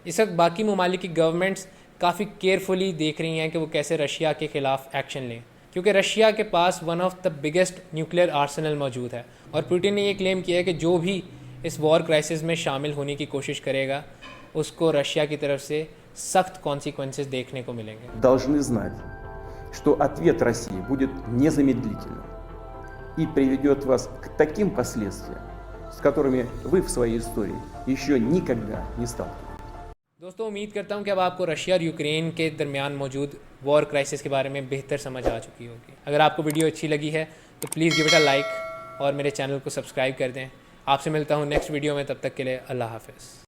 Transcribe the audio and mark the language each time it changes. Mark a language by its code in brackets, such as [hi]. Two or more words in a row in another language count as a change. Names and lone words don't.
[hi] इस वक्त बाकी ममालिक की गवर्नमेंट्स काफ़ी केयरफुली देख रही हैं कि वो कैसे रशिया के ख़िलाफ़ एक्शन लें, क्योंकि रशिया के पास [en] one of the biggest nuclear arsenal [hi] मौजूद है और पुतिन ने ये क्लेम किया है कि जो भी इस [en] war crisis [hi] में शामिल होने की कोशिश करेगा उसको रशिया की तरफ से सख्त कॉन्सिक्वेंसेस देखने को मिलेंगे। [ru] Должны знать, что ответ России будет незамедлительным и приведет вас к таким последствиям, с которыми вы в своей истории еще никогда не сталкивались. [hi] दोस्तों उम्मीद करता हूँ कि अब आपको रशिया और यूक्रेन के दरमियान मौजूद [en] war crisis [hi] के बारे में बेहतर समझ आ चुकी होगी। अगर आपको वीडियो अच्छी लगी है तो [en] please give it a like [hi] और मेरे चैनल को सब्सक्राइब कर दें। आपसे मिलता हूँ [en] next video [hi] में, तब तक के लिए अल्लाह हाफ़िज़।